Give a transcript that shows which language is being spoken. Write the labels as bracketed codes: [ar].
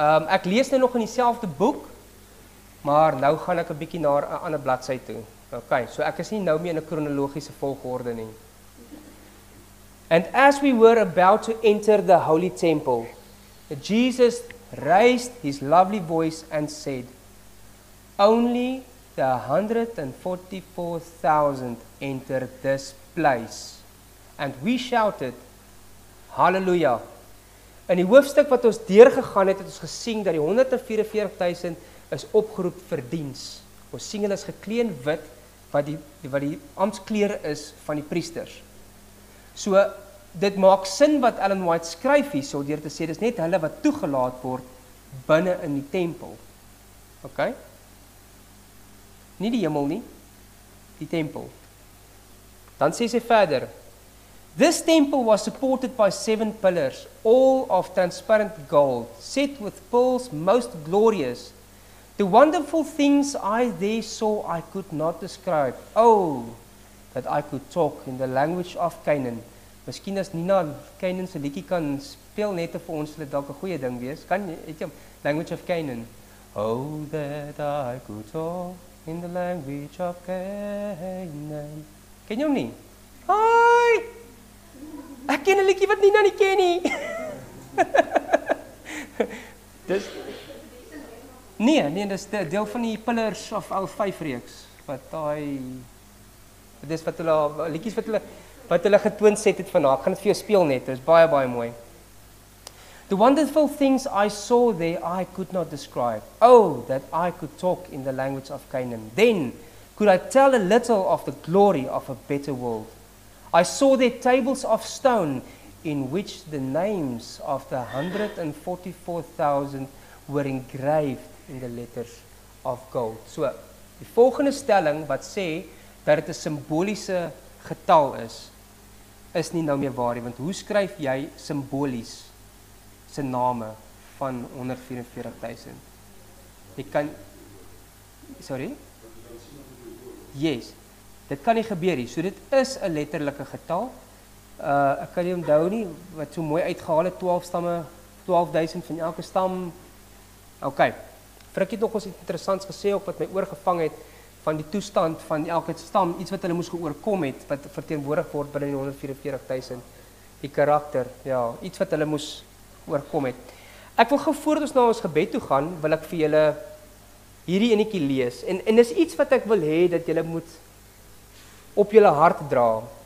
[af] Ek lees nou nog in dieselfde boek, maar nou gaan ek 'n bietjie na 'n ander bladsy toe. Okay, so ek is nie nou meer in 'n kronologiese volgorde nie. [en] And as we were about to enter the holy temple, Jesus raised his lovely voice and said, "Only the 144,000 entered this place." And we shouted, "Hallelujah." [af] In die hoofstuk wat ons deurgegaan het ons gesien dat die 144,000 is opgeroep vir diens. Ons sien hulle is geklee in wit wat die amptsklere is van die priesters. So dit maak sin wat Ellen White skryf hierso deur te sê dis net hulle wat toegelaat word binne in die tempel. Okay? Nie die hemel nie, die tempel. Dan sê sy verder: [en] "This temple was supported by 7 pillars, all of transparent gold, set with pearls most glorious. The wonderful things I there saw I could not describe. Oh, that I could talk in the language of Canaan, [af] Miskien as Nina Canaan se liedjie kan speel net vir ons, sal dit dalk 'n goeie ding wees. Kan jy, het jy Language of Canaan? [en] Oh, that I could talk in the language of Canaan. [af] Ken jy hom nie? Hi! Ek ken 'n liedjie wat Nina nie ken nie. Nee, dis deel van die Pillars of L5 reeks wat dis wat hulle liedjies wat hulle getoon het vandag. Ek gaan dit vir jou speel net. Dit is baie mooi. [en] The wonderful things I saw there I could not describe. Oh, that I could talk in the language of Canaan. Then could I tell a little of the glory of a better world. I saw there tables of stone in which the names of the 144,000 were engraved in the letters of gold. [af] So, die volgende stelling wat sê dat dit 'n simboliese getal is nie nou meer waar nie, want hoe skryf jy simbolies se name van 144,000? Jy kan sorry? [en] Yes. [af] Dit kan nie gebeur nie. So dit is 'n letterlike getal. Ek kan nie onthou nie wat so mooi uitgehaal het 12 stamme, 12,000 van elke stam. Okay. Frik het nog ons iets interessants gesê ook wat my oorgevang het van die toestand van elke stam, iets wat hulle moes geoorkom het wat verteenwoordig word binne die 144,000. Die karakter, ja, iets wat hulle moes oorkom het. Ek wil gou voor ons na ons gebed toe gaan, wil ek vir julle hierdie enetjie lees. En dis iets wat ek wil hê dat julle moet op julle hart dra.